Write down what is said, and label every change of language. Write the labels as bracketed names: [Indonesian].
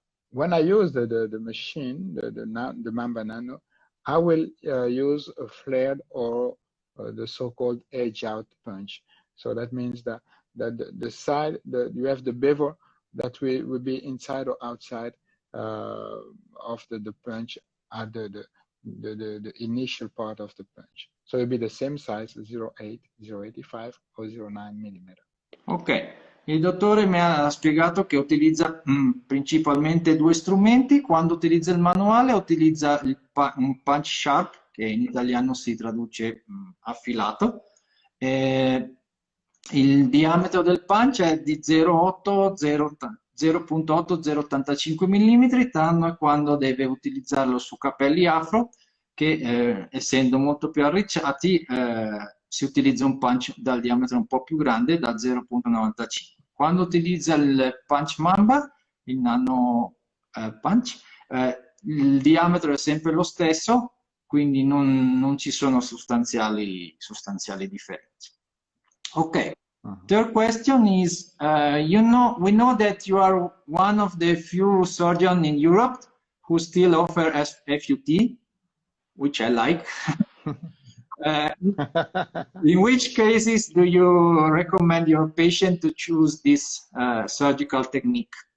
[English] When I use the machine, the Mamba Nano, I will use a flared or the so-called edge-out punch. So that means that the side, you have the bevel that will be inside or outside of the punch at the initial part of the punch. So it'll be the same size, 0.8, 0.85 or 0.9 millimeter. [Italian] Ok, il dottore mi ha spiegato che utilizza principalmente due strumenti. Quando utilizza il manuale utilizza un punch sharp, che in italiano si traduce affilato. Il diametro del punch è di 0.8-0.85 mm, tranne quando deve utilizzarlo su capelli afro, che essendo molto più arricciati si utilizza un punch dal diametro un po' più grande, da 0.95. Quando utilizza il punch Mamba, il nano punch, il diametro è sempre lo stesso, quindi non ci sono sostanziali differenze. [English] Okay. Third question is, we know that you are one of the few surgeons in Europe who still offer FUT, which I like. In which cases do you recommend your patient to choose this surgical technique?